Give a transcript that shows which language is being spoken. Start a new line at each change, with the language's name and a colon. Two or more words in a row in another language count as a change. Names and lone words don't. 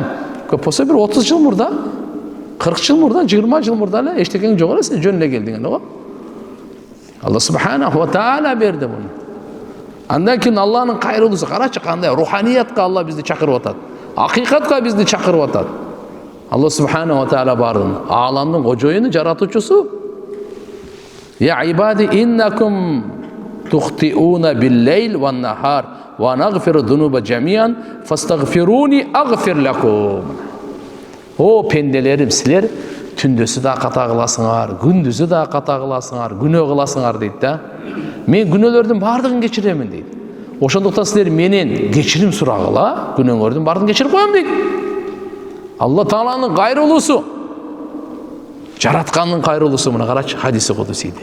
Kyrgyz: Көп болсо бир 30 жыл мурда, 40 жыл мурда, 20 жыл мурда эле эчтекең жок эле, сен жөн эле келдиң го.
Arabic: الله سبحانه وتعالى
Kyrgyz: берди муну. Андан кийин Алланын кайрылуусу карачы кандай руханиятка Алла бизди чакырып атат. Акыйкатка бизди чакырып атат.
Arabic: الله سبحانه وتعالى
Kyrgyz: бардын ааламдын кожоюну, жаратуучусу.
Arabic: يا عبادي إنكم تخطئون بالليل والنهار ونغفر الذنوب جميعا فاستغفروني أغفر لكم.
Turkish: O pendelerim sizler
Kyrgyz: түндөсү да ката кыласыңар, күндүзү да ката кыласыңар, күнөө кыласыңар дейт да. Мен күнөөлөрдүн баардыгын кечиремин дейт. Ошондуктан силер менен кечирим сурагыла, күнөөңөрдүн баардыгын кечирип коем дейт. Алла Тааланын кайрылуусу. Жараткандын кайрылуусу мына карачы, хадиси кудусийди.